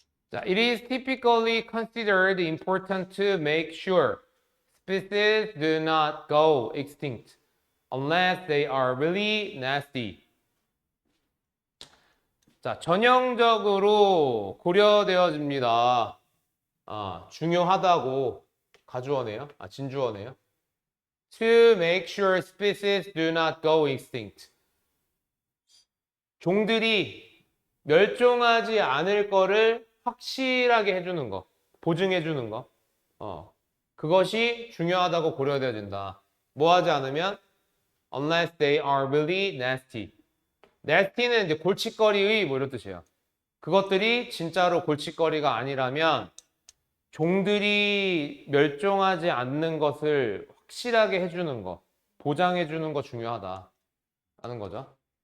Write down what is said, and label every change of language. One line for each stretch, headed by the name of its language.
Korean: 자,
English: it is typically considered important to make sure species do not go extinct unless they are really nasty.
Korean: 자, 전형적으로 고려되어집니다. 중요하다고 가주어네요. 진주어네요.
English: To make sure species do not go extinct.
Korean: 종들이 멸종하지 않을 거를 확실하게 해주는 거, 보증해주는 거. 그것이 중요하다고 고려돼야 된다. 뭐 하지 않으면
English: unless they are really nasty.
Korean: nasty는 이제 골칫거리의 뭐 이런 뜻이에요. 그것들이 진짜로 골칫거리가 아니라면 종들이 멸종하지 않는 것을 확실하게 해주는 거, 보장해주는 거 중요하다. 라는 거죠.